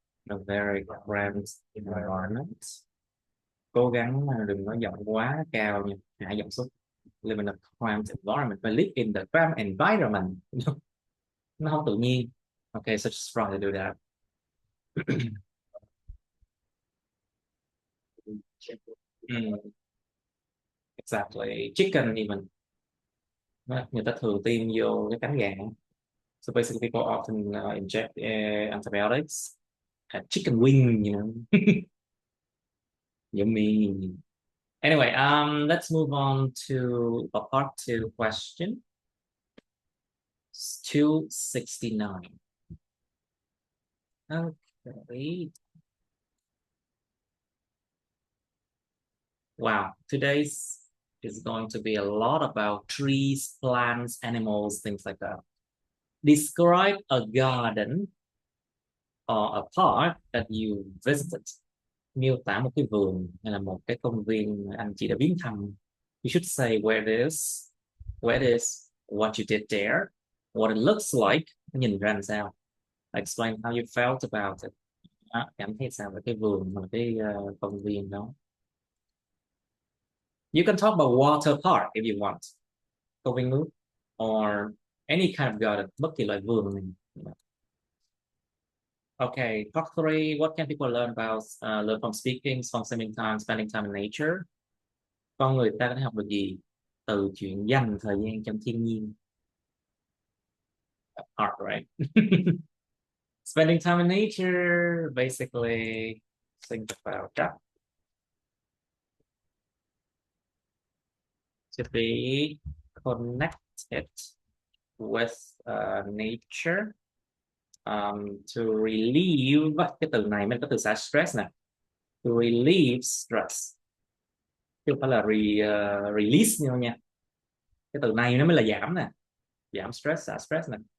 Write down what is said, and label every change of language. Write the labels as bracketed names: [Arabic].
[English] A very cramped environment. [Vietnamese] Cố gắng đừng có giọng quá cao nha, hạ giọng xuống. [English] Live in a cramped environment. But live in the cramped environment. [Vietnamese] Nó không tự nhiên. [English] Okay, so just try to do that. Exactly. Chicken even. [Vietnamese] Người ta thường tiêm vô cái cánh gà. [English] So basically people often inject antibiotics at chicken wing, you know. Yummy. Anyway, let's move on to a part 2 question. 269. Okay. Wow, today's is going to be a lot about trees, plants, animals, things like that. Describe a garden or a park that you visited. [Vietnamese] Miêu tả một cái vườn hay là một cái công viên mà anh chị đã viếng thăm. [English] You should say where it is, what you did there, what it looks like, [Vietnamese] nó nhìn ra làm sao. [English] Explain how you felt about it. [Vietnamese] Cảm thấy sao về cái vườn và cái công viên đó. [English] You can talk about water park if you want. [Vietnamese] Công viên nước [English] or any kind of garden, [Vietnamese] bất kỳ loại vườn này. [English] Okay, part 3, what can people learn about learn from speaking, from spending time in nature? [Vietnamese] Con người ta có thể học được gì từ chuyện dành thời gian trong thiên nhiên? [English] Hard, right? Spending time in nature, basically, think about that. To be connected with nature. To relieve, [Vietnamese] cái từ này mình có từ xả stress nè. [English] To relieve stress, [Vietnamese] chứ không phải là release nhau nha. Cái từ này nó mới là giảm nè, giảm stress, xả stress nè.